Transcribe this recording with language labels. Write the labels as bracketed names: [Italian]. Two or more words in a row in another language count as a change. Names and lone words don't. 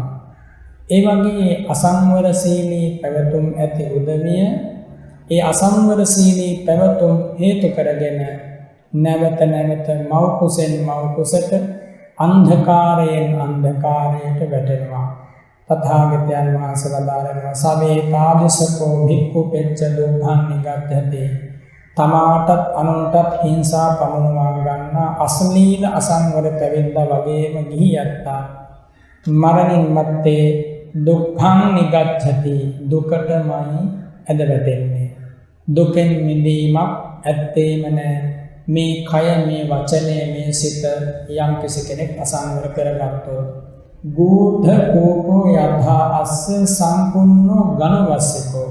[Sinhala] ඒ වගේ අසංවර සීලී පැවතුම් ඇති උදවිය ඒ අසංවර සීලී පැවතුම් හේතු කරගෙන නැවත නැවත මව් කුසෙන් මව් කුසට අන්ධකාරයෙන් අන්ධකාරයට වැටෙනවා. තථාගතයන් වහන්සේ වදාරනවා [Pali] සවේ තාදසකෝ භික්ඛු පෙච්ච දුක්ඛං නිගච්ඡති. [Sinhala] තමාටත් අනුන්ටත් හිංසා පමුණවා ගන්නා අශ්ලීල අසංවර පැවිද්දා වගේම ගිහියත්තා මරණින් මත්තේ [Pali] දුක්ඛං නිගච්ඡති [Sinhala] දුකටමයි ඇද වැටෙන්නේ. දුකෙන් මිදීමක් ඇත්තේම නැහැ. මේ කය මේ වචනය මේ සිත යම් කිසි කෙනෙක් අසංවර කරගත්තොත් [Pali] ගූධ කෝපෝ යථා අස්ස සම්පූර්ණෝ ඝනවස්සකෝ.